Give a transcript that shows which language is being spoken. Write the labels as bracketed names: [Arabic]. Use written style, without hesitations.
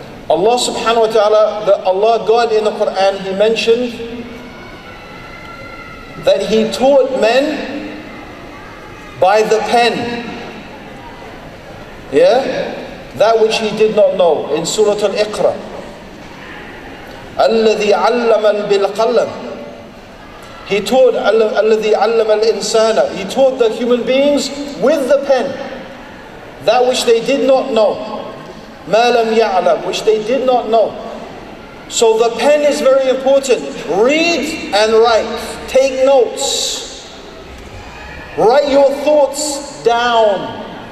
[English] Allah subhanahu wa ta'ala, Allah God in the Quran, He mentioned that He taught men by the pen. Yeah? That which he did not know in Surah Al-Iqra. [Arabic] الَّذِي عَلَّمَ بِالْقَلَمِ. [English] He taught [Arabic] الَّذِي عَلَّمَ الْإِنسَانَ. [English] He taught the human beings with the pen. That which they did not know. [Arabic] مَا لَمْ يَعْلَمْ. [English] Which they did not know. So the pen is very important. Read and write. Take notes. Write your thoughts down.